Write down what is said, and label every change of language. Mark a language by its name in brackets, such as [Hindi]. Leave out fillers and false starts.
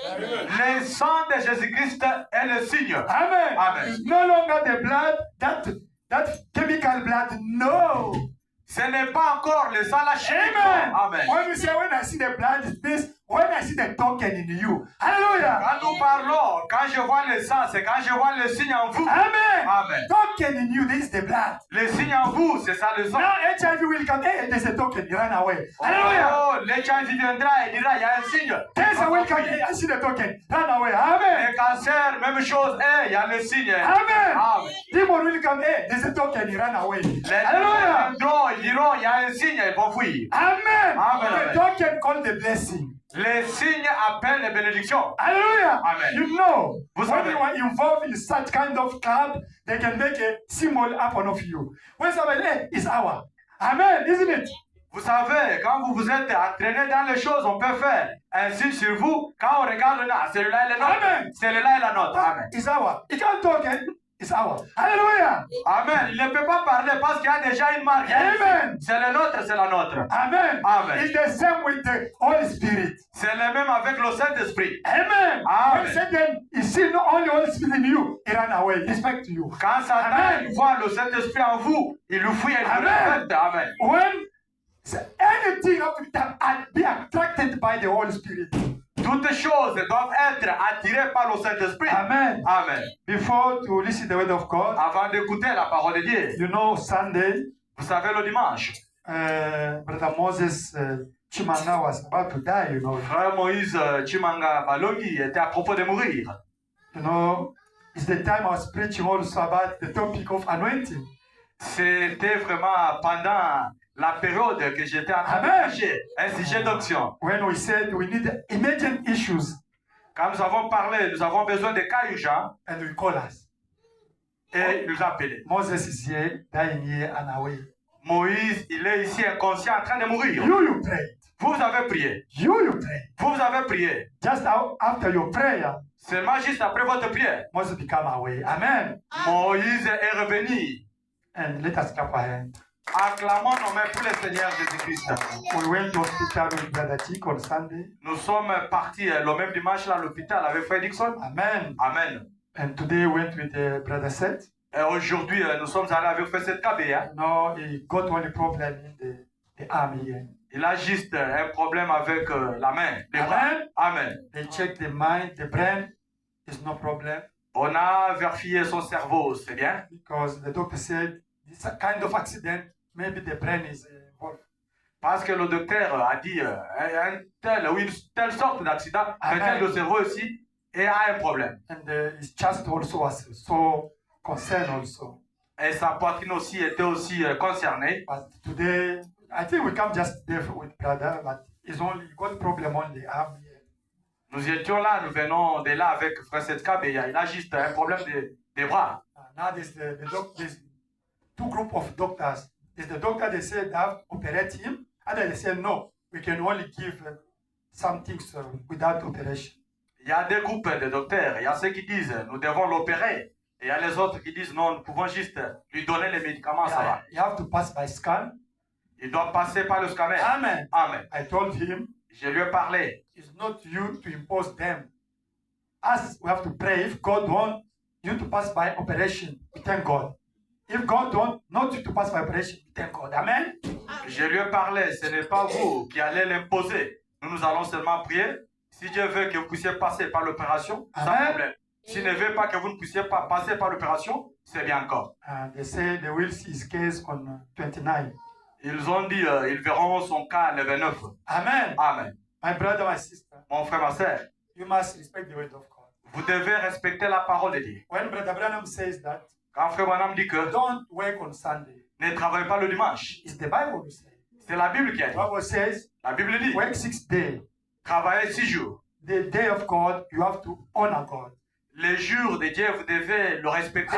[French] Le sang de Jésus-Christ est le signe. Amen. Amen. [English] It's no longer the blood, that chemical blood. No. [French] Ce n'est pas encore le sang la chimique. Amen. Amen. [English] When you say, when I see the blood, it means when I see the token in you. Hallelujah. [French] Quand nous parlons, quand je vois le sang, c'est quand je vois le signe en vous. Amen. Amen. [English] Token in you, this is the blood. [French] Le signe en vous, c'est ça le sang. [English] Now HIV will come. Hey, there's a token. You run away. Hallelujah. [French] Oh, l'HIV viendra et dira, il y a un signe. [English] Cancer will come. Hey, I see the token. Run away. Amen. [French] Le cancer, même chose. Il y a le signe. Amen. Amen. [English] Demon will come. Hey, there's a token. You run away. [French] Les Hallelujah. viendront, ils diront, il y a un signe, ils vont fuir. Amen. Amen. [English] The token called the blessing. [French] Les signes appellent les bénédictions. Hallelujah. Amen. [English] You know, [French] Vous [English] when [French] savez. [English] you are involved in such kind of club, they can make a symbol upon of you. When somebody, hey, it's our. Amen, isn't it? [French] Vous savez, quand vous vous êtes entraîné dans les choses, on peut faire un signe sur vous. Quand on regarde, celui-là est le nôtre. Amen. Celui-là est la nôtre. Amen. [English] It's our. You can't talk, eh? It's our. Hallelujah. Amen. [French] Il ne peut pas parler parce qu'il y a déjà une marque. Amen. C'est le nôtre, c'est la nôtre. Amen. Amen. [English] It's the same with the Holy Spirit. [French] C'est le même avec le Saint-Esprit. Amen. Amen. [English] When Satan is seeing not only Holy Spirit in you, he ran away. Respect to you. [French] Quand Satan Amen. voit le Saint-Esprit en vous, il le fuit et il Amen. le respecte. Amen. [English] When anything of that be attracted by the Holy Spirit. [French] Toutes choses doivent être attirées par le Saint-Esprit. Amen. Amen. [English] Before to listen the word of God, [French] Avant d'écouter la parole de Dieu, [English] you know, Sunday, [French] vous savez, le dimanche, [English] Brother Moses Chimanga was about to die, you know. [French] Frère Moïse Chimanga Balongi était à propos de mourir. [English] You know, it's the time I was preaching also about the topic of anointing. [French] C'était vraiment pendant la période que j'étais en train de Amen. prêcher un sujet d'onction. [English] When we said we need emergent issues, [French] Quand nous avons parlé, nous avons besoin de cas urgents [English] and we call us. [French] et il nous a appelés. [English] Moses is here, dying here and away. [French] Moïse, il est ici inconscient en train de mourir. [English] You prayed. [French] Vous avez prié. [English] You prayed. [French] Vous avez prié. [English] Just after your prayer, [French] Seulement juste après votre prière, [English] Moses become away. Amen. [French] Moïse est revenu. [English] And let us clap our hands. [French] Acclamons nos mains pour le Seigneur Jésus-Christ. [English] We went to hospital with Brother Chick on Sunday. [French] Nous sommes partis le même dimanche à l'hôpital avec Frère Dixon. Amen. Amen. [English] And today we went with Brother Seth. [French] Et aujourd'hui, nous sommes allés avec Frère Seth Kabea. [English] No, he got only problem in the arm here. [French] Il a juste un problème avec la main, les bras. Amen. Amen. [English] They check the mind, the brain. There's no problem [French] On a vérifié son cerveau, c'est bien. [English] because the doctor said this kind of accident, maybe the brain is involved. [French] Parce que le docteur a dit une telle sorte d'accident, Amen. quelqu'un le cerveau aussi, et a un problème. [English] And his chest also was so concerned also. [French] Et sa poitrine aussi était aussi concernée. [English] But today, I think we come just there with brother, but he's only got problem on the arm here. [French] Nous étions là, nous venons de là avec Frère Seth Kabea. Il a juste un problème des bras. [English] Now there's there's two group of doctors. There's the doctor they said they have to operate him, and then they said no, we can only give some things without operation. [French] Il y a deux groupes de docteurs. Il y a ceux qui disent nous devons l'opérer. Et il y a les autres qui disent non, nous pouvons juste lui donner les médicaments, ça va. [English] You have to pass by scan. [French] Il doit passer par le scanner. Amen. Amen. [English] I told him Je lui ai parlé. it's not you to impose them. Us, we have to pray. If God wants you to pass by operation, we thank God. If God wants not you to pass by operation, we thank God. Amen. [French] Je lui ai parlé. Ce n'est pas vous qui allez l'imposer. Nous allons seulement prier. Si Dieu veut que vous puissiez passer par l'opération, sans Amen. problème. S'il ne veut pas que vous ne puissiez pas passer par l'opération, c'est bien encore. [English] They say they will see his case on 29. [French] Ils ont dit, ils verront son cas le 29. Amen. Amen. [English] My brother, my sister, [French] Mon frère, ma soeur, [English] you must respect the word of God. [French] vous devez respecter la parole de Dieu. [English] When Brother Branham says that, [French] Quand frère Branham dit que [English] don't work on Sunday, [French] ne travaillez pas le dimanche, [English] it's the Bible who says. [French] c'est la Bible qui a [English] The [French] dit. [English] Bible says, [French] La Bible dit, [English] work 6 days. [French] travaillez 6 jours. [English] The day of God, you have to honor God. [French] Les jours de Dieu, vous devez le respecter.